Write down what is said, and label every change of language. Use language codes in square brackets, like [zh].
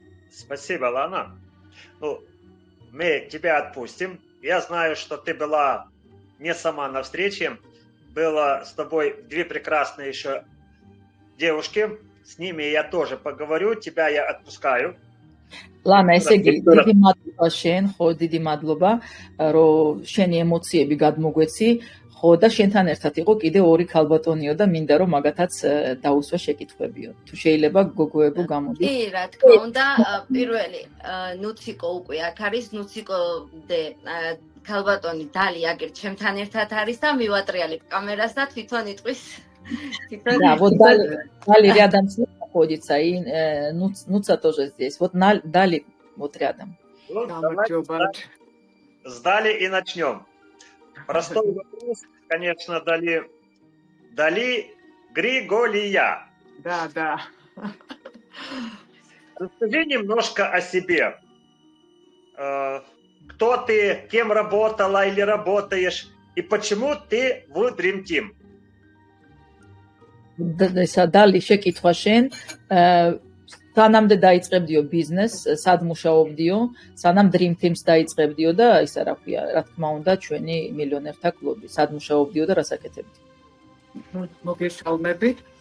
[ru] Спасибо, Лана. Ну, мы тебя отпустим. Я знаю, что ты была не сама на встрече, было с тобой две прекрасные еще девушки. С ними я тоже поговорю, тебя я отпускаю. [ka] Ладно, ესე იგი, დიდი მადლობა შენ, ხო, დიდი მადლობა, რომ შენი ემოციები გადმოგვეცი, ხო, და შენთან ერთად იყო კიდე ორი ქალბატონიო და მინდა რომ მაგათაც დაუსვა შეკითხვებიო. თუ შეიძლება გოგოებო გამოდი. კი, რა თქმა უნდა, პირველი ნუციკო უკვე აქ არის, ნუციკო დე ქალბატონი დალი აგერ ჩემთან ერთად არის და მივატრიალებ კამერას და თვითონ იტყვის. [ru] Да, вот Дали рядом с ним находится, и Нуца тоже здесь. Вот Дали вот рядом. Ну, с Дали и начнем. Простой вопрос, конечно, Дали Григолия. Да. Расскажи немножко о себе. Кто ты, кем работала или работаешь, и почему ты в Dream Team? [ka] Дали შეკითხვა შენ, სანამდე დაიწყებდიო ბიზნესს, სად მუშაობდიო, სანამ Dream Teams დაიწყებდიო და ისა რა ქვია, რა თქმა უნდა, ჩვენი მილიონერთა კლუბი, სად მუშაობდიო და რას აკეთებდი? მოგესალმებით.